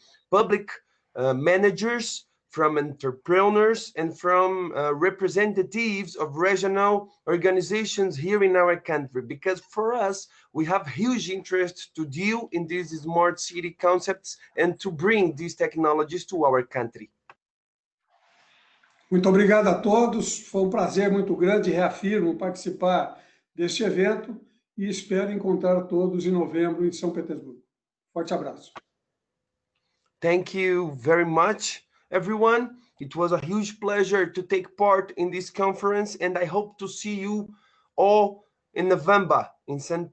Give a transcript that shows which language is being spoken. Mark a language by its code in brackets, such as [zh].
[en] public managers, from entrepreneurs, and from representatives of regional organizations here in our country, because for us, we have huge interest to deal in these smart city concepts and to bring these technologies to our country. [pt] Muito obrigado a todos, foi prazer muito grande, reafirmo, participar deste evento e espero encontrar todos em novembro em São Petersburgo. Forte abraço. [en] Thank you very much, everyone. It was a huge pleasure to take part in this conference, and I hope to see you all in November in St.